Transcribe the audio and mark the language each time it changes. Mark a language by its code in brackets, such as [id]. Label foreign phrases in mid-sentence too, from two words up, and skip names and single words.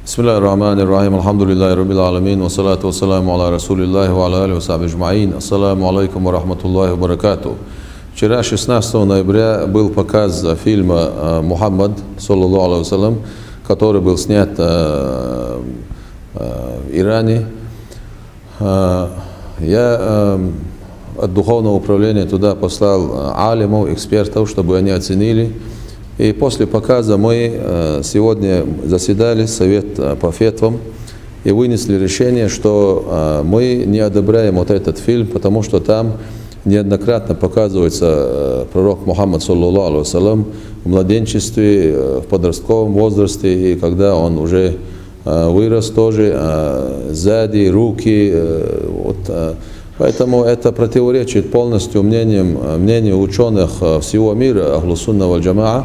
[ar] بسم الله الرحمن الرحيم. الحمد لله رب العالمين. والصلاة والسلام على رسول الله وعلى آله وصحبه أجمعين. السلام عليكم ورحمة الله وبركاته. [ru] Вчера, 16 ноября, был показ фильма «Мухаммад», [ar] صلى الله عليه وسلم, [ru] который был снят в Иране. Я от духовного управления туда послал алимов, экспертов, чтобы они оценили. И после показа мы сегодня заседали, совет по фетвам, и вынесли решение, что мы не одобряем вот этот фильм, потому что там неоднократно показывается пророк Мухаммад, [ar] صلى الله عليه وسلم, [ru] в младенчестве, в подростковом возрасте, и когда он уже вырос тоже, сзади, руки. Поэтому это противоречит полностью мнению ученых всего мира, Ахлу Сунна валь Джамаа.